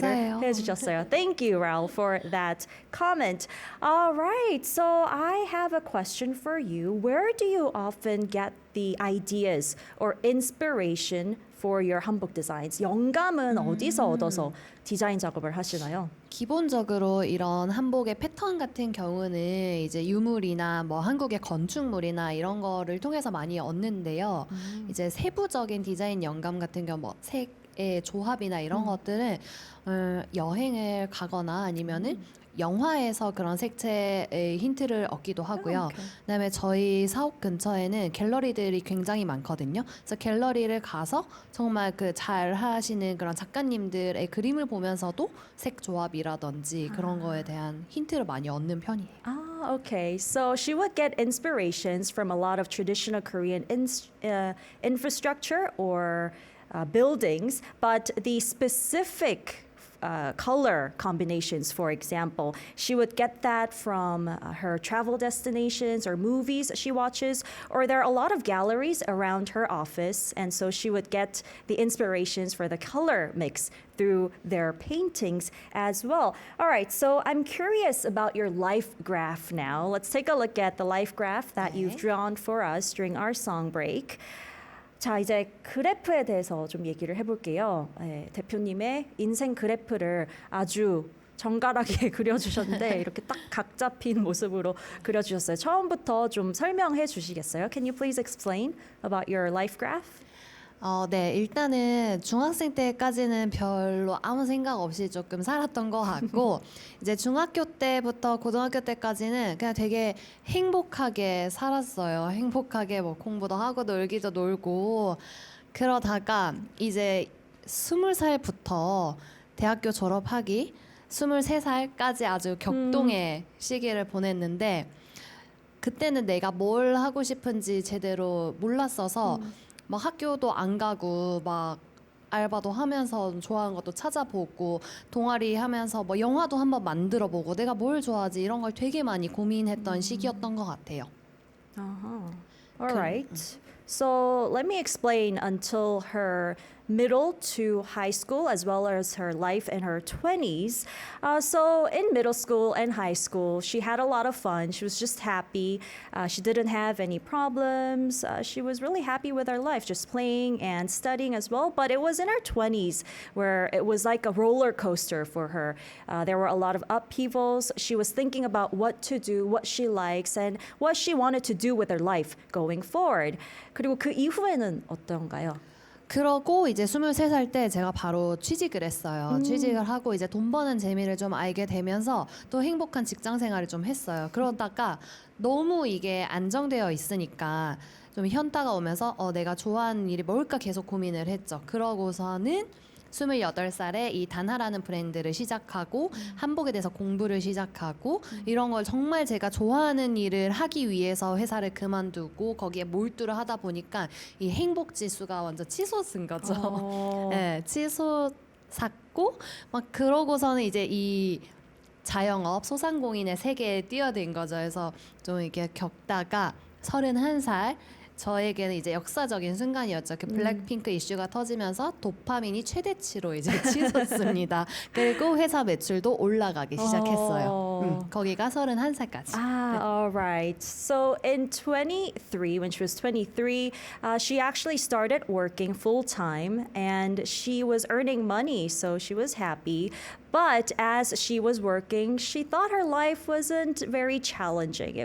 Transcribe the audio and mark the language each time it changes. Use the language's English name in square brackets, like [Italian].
[Korean] 감사해요. 해주셨어요. [English] Thank you, Raul, for that comment. All right, so I have a question for you. Where do you often get the ideas or inspiration for your hanbok designs? [Korean] 영감은 어디서 얻어서 디자인 작업을 하시나요? 기본적으로 이런 한복의 패턴 같은 경우는 이제 유물이나 뭐 한국의 건축물이나 이런 거를 통해서 많이 얻는데요. 이제 세부적인 디자인 영감 같은 경우 뭐 색의 조합이나 이런 것들은 여행을 가거나 아니면은 영화에서 그런 색채의 힌트를 얻기도 하고요. [English] 오케이. [Korean] 그다음에 저희 사옥 근처에는 갤러리들이 굉장히 많거든요. 그래서 갤러리를 가서 정말 그 잘 하시는 그런 작가님들의 그림을 보면서도 색 조합이라든지 그런 거에 대한 힌트를 많이 얻는 편이에요. [English] Ah, okay. So she would get inspirations from a lot of traditional Korean infrastructure or buildings, but the specific color combinations, for example. She would get that from her travel destinations or movies she watches, or there are a lot of galleries around her office, and so she would get the inspirations for the color mix through their paintings as well. All right, so I'm curious about your life graph now. Let's take a look at the life graph that you've drawn for us during our song break. [Korean] 자, 이제 그래프에 대해서 좀 얘기를 해볼게요. 네, 대표님의 인생 그래프를 아주 정갈하게 그려주셨는데 이렇게 딱 각 잡힌 모습으로 그려주셨어요. 처음부터 좀 설명해 주시겠어요? [English] Can you please explain about your life graph? [Korean] 네, 일단은 중학생 때까지는 별로 아무 생각 없이 조금 살았던 것 같고, 이제 중학교 때부터 고등학교 때까지는 그냥 되게 행복하게 살았어요. 행복하게 뭐 공부도 하고 놀기도 놀고, 그러다가 이제 20살부터 대학교 졸업하기, 23살까지 아주 격동의 시기를 보냈는데, 그때는 내가 뭘 하고 싶은지 제대로 몰랐어서 막 학교도 안 가고 막 알바도 하면서 좋아하는 것도 찾아보고 동아리 하면서 뭐 영화도 한번 만들어 보고 내가 뭘 좋아하지 이런 걸 되게 많이 고민했던 시기였던 것 같아요. [English] Uh-huh. All right. So let me explain until her middle to high school as well as her life in her 20s. So in middle school and high school, she had a lot of fun. She was just happy. She didn't have any problems. She was really happy with her life, just playing and studying as well. But it was in her 20s where it was like a roller coaster for her. There were a lot of upheavals. She was thinking about what to do, what she likes, and what she wanted to do with her life going forward. [Korean] 그리고 그 이후에는 어떤가요? 그러고 이제 23살 때 제가 바로 취직을 했어요. 취직을 하고 이제 돈 버는 재미를 좀 알게 되면서 또 행복한 직장 생활을 좀 했어요. 그러다가 너무 이게 안정되어 있으니까 좀 현타가 오면서 내가 좋아하는 일이 뭘까 계속 고민을 했죠. 그러고서는 28살에 이 단하라는 브랜드를 시작하고 한복에 대해서 공부를 시작하고 이런 걸 정말 제가 좋아하는 일을 하기 위해서 회사를 그만두고 거기에 몰두를 하다 보니까 이 행복 지수가 완전 치솟은 거죠. 네, 치솟았고 막 그러고서는 이제 이 자영업 소상공인의 세계에 뛰어든 거죠. 그래서 좀 이렇게 겪다가 31살 저에게는 이제 역사적인 순간이었죠. 그 블랙핑크 이슈가 터지면서 도파민이 최대치로 이제 치솟습니다. 그리고 회사 매출도 올라가기 시작했어요. 거기가 31살까지. [English] All right. So in 23, when she was 23, she actually started working full time and she was earning money, so she was happy. But as she was working, she thought her life wasn't very challenging.